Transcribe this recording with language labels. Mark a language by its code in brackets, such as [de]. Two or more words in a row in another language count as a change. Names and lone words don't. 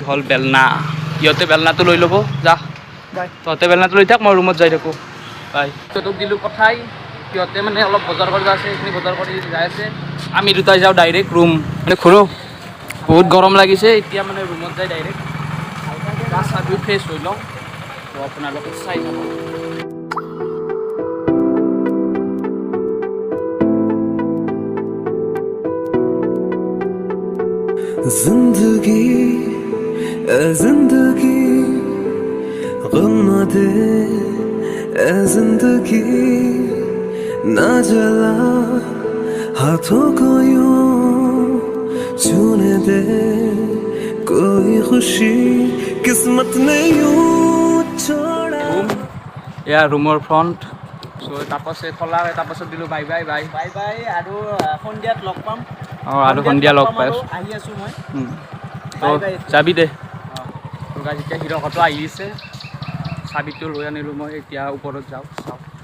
[as] হ'ল বেলনা ইহঁতে বেলনাটো লৈ ল'ব যা তহঁতে বেলনাটো লৈ থাক মই ৰুমত যাই থাকোঁ বাই সিহঁতক দিলোঁ পঠাই সিহঁতে মানে অলপ বজাৰ কৰিব আছে সেইখিনি বজাৰ কৰি যাই আছে আমি দুটাই যাওঁ ডাইৰেক্ট ৰুম মানে ঘূৰোঁ বহুত গৰম লাগিছে এতিয়া মানে ৰুমত যাই ডাইৰেক্ট গা চা ধুই ফ্ৰেছ হৈ লওঁ তো আপোনালোকে চাই যাব [hi] जिंदगी गम न दे ए जिंदगी ना जला हाथों को यूं छूने दे कोई खुशी किस्मत ने यूं छोड़ा [as] এয়া ৰুমৰ ফ্ৰণ্ট চ' তাপছে থলা তাপছত দিলোঁ [en] bye bye bye bye bye [as] আৰু সন্ধিয়াত লগ পাম অঁ আৰু সন্ধিয়া লগ পাই আছোঁ আহি আছোঁ মই তো যাবি দে তো গাইজ এতিয়া হিৰকতো আহিছে চাবিটো লৈ আনিলোঁ মই এতিয়া ওপৰত যাওঁ চাওঁ